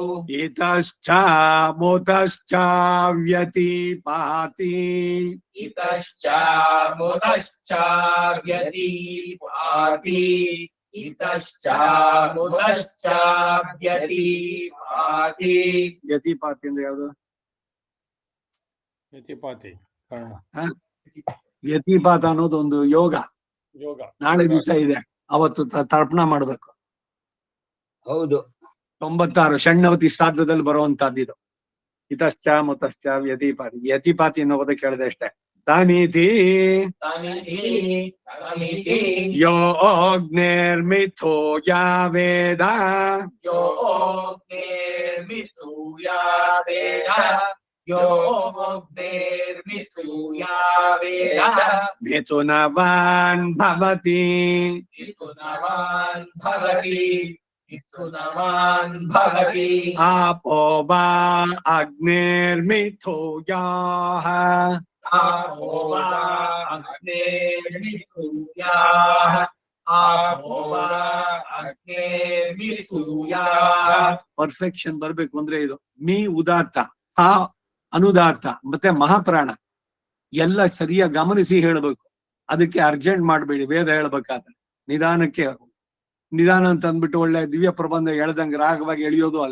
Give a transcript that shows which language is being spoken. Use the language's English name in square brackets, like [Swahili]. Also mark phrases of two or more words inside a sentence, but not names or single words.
[Sanskrit] इतश्चामुतश्च व्यतिपाति इतश्चामुतश्च व्यतिपाति इतश्चामुतश्च व्यतिपाति [Kannada] ವ್ಯತಿಪಾತಿ ಅಂದ್ರೆ ಯಾವುದು? [Sanskrit] ಯತಿಪಾತಿ ಕರ್ಣ [Kannada] ವ್ಯತಿಪಾತ ಅನ್ನೋದು ಒಂದು ಯೋಗ. ಯೋಗ ನಾಳೆ ದಿವಸ ಇದೆ, ಅವತ್ತು ತರ್ಪಣ ಮಾಡ್ಬೇಕು. ಹೌದು. 96 ಷಣ್ಣವತಿ ಶ್ರಾದ್ದದಲ್ಲಿ ಬರುವಂತಹದ್ದು. [Sanskrit] ಇತಶ್ಚ ಮುತಶ್ಚ ವ್ಯತಿಪಾತಿ. [Kannada] ವ್ಯತಿಪಾತಿ ಅನ್ನೋದು ಕೇಳಿದೆ ಅಷ್ಟೇ. [Sanskrit] ತನಿತಿ ಯೋ ಅಗ್ನಿರ್ಮಿಥೋ ಯಾ ವೇದ यो अग्निर्मिथुया वेद यो अग्निर्मिथुया वेद ಮಿಥುನವಾನ್ ಭವತಿ मिथुनवान् भवति मिथुनवान् भवति आपो वा अग्निर्मिथो याः आपो वा अग्निर्मिथुयाः आपो वा अग्निर्मिथुयाः [Kannada] ಪರ್ಫೆಕ್ಷನ್ ಬರ್ಬೇಕು ಅಂದ್ರೆ ಇದು ಮೀ ಉದಾತ್ತ, ಆ ಅನುದಾತ್ತ ಮತ್ತೆ ಮಹಾಪ್ರಾಣ ಎಲ್ಲ ಸರಿಯಾಗಿ ಗಮನಿಸಿ ಹೇಳ್ಬೇಕು. ಅದಕ್ಕೆ ಅರ್ಜೆಂಟ್ ಮಾಡ್ಬೇಡಿ. ವೇದ ಹೇಳ್ಬೇಕಾದ್ರೆ ನಿಧಾನಕ್ಕೆ, ನಿಧಾನ ಅಂತ ಅಂದ್ಬಿಟ್ಟು ಒಳ್ಳೆ ದಿವ್ಯ ಪ್ರಬಂಧ ಎಳ್ದಂಗೆ ರಾಗವಾಗಿ ಎಳೆಯೋದು ಅಲ್ಲ.